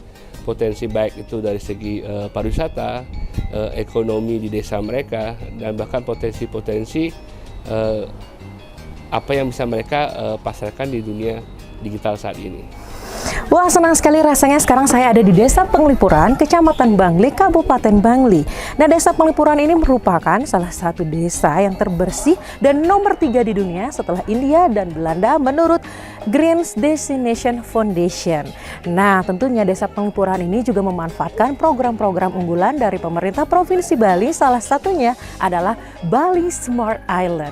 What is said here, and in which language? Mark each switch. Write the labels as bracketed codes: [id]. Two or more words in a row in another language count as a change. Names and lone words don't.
[id] Potensi baik itu dari segi pariwisata, ekonomi di desa mereka, dan bahkan potensi-potensi apa yang bisa mereka pasarkan di dunia digital saat ini. Wah, senang sekali rasanya sekarang saya ada di Desa Penglipuran, Kecamatan Bangli, Kabupaten Bangli. Nah, Desa Penglipuran ini merupakan salah satu desa yang terbersih dan nomor 3 di dunia setelah India dan Belanda menurut Green Destination Foundation. Nah, tentunya Desa Penglipuran ini juga memanfaatkan program-program unggulan dari pemerintah Provinsi Bali, salah satunya adalah Bali Smart Island.